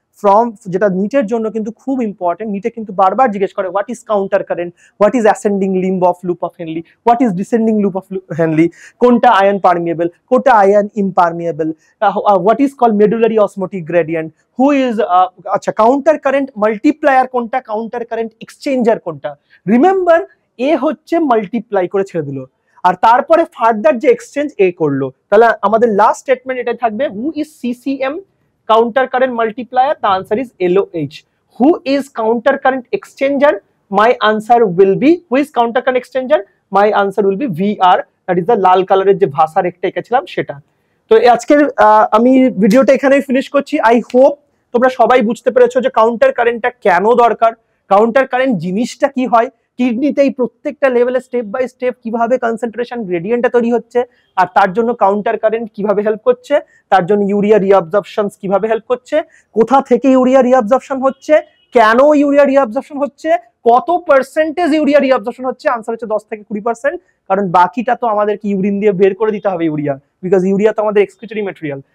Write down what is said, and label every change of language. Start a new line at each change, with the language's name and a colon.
Bangla: From যেটা নিটের জন্য কিন্তু খুব ইম্পর্টেন্ট, নিটে কিন্তু বারবার জিজ্ঞেস করে
English: what is counter current,
Bangla: what is ascending limb of loop of Henle, what is descending loop of Henle, কোনটা আয়ন পারমিয়েবল, কোনটা ion ইমপারমিয়েবল, what is called medullary osmotic gradient, who is আচ্ছা কাউন্টার কারেন্ট মাল্টিপ্লায়ার কোনটা, counter current exchanger কোনটা। Remember, এ হচ্ছে multiply করে ছেড়ে দিল, আর তারপরে ফার্দার যে এক্সচেঞ্জ এ করলো। তাহলে আমাদের লাস্ট স্টেটমেন্ট এটাই থাকবে,
English: who is CCM
Bangla: counter current multiplier?
English: The answer is LOH. Who is counter current exchanger? My answer will be, who is counter current exchanger? My answer will be VR, that is the
Bangla: লাল কালারের যে ভাষা রেখা এঁকেছিলাম সেটা। তো আজকের আমি ভিডিওটা এখানেই ফিনিশ করছি। আই হোপ তোমরা সবাই বুঝতে পেরেছো যে কাউন্টার কারেন্টটা কেন দরকার, কাউন্টার কারেন্ট জিনিসটা কি হয়, কিডনিতে এই প্রত্যেকটা লেভেলে স্টেপ বাই স্টেপ কিভাবে কনসেন্ট্রেশন গ্রেডিয়েন্টটা তৈরি হচ্ছে, আর তার জন্য কাউন্টার কারেন্ট কিভাবে হেল্প করছে, তার জন্য ইউরিয়া রিঅ্যাবজর্পশন কিভাবে হেল্প করছে, কোথা থেকে ইউরিয়া রিঅ্যাবজর্পশন হচ্ছে, কেন ইউরিয়া রিঅ্যাবজর্পশন হচ্ছে, কত পার্সেন্টেজ ইউরিয়া রিঅ্যাবজর্পশন হচ্ছে, আনসার হচ্ছে 10 থেকে 20%, কারণ বাকিটা তো আমাদেরকে ইউরিন দিয়ে বের করে দিতে হবে ইউরিয়া, বিকজ ইউরিয়া তো আমাদের এক্সক্রিটরি ম্যাটেরিয়াল।